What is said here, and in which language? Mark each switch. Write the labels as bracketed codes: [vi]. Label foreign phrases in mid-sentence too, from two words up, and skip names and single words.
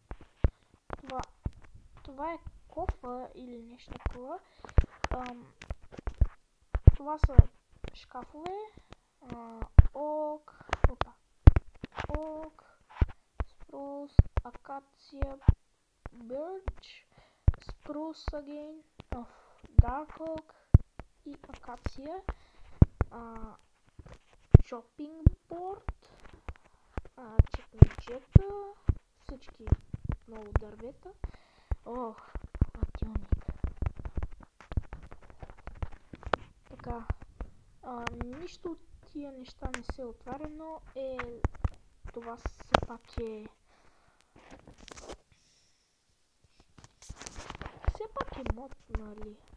[bg] Това е кофа или нещо такова. Това са шкафове. Ок, спрус, акация, бирч, спрус [en] again, dark oak [bg] и акация, [en] chopping board, [bg] чекмеджета, всички много дървета. Хладилник. Така, нищо от тия неща не се отваря, но това все пак е мод, нали?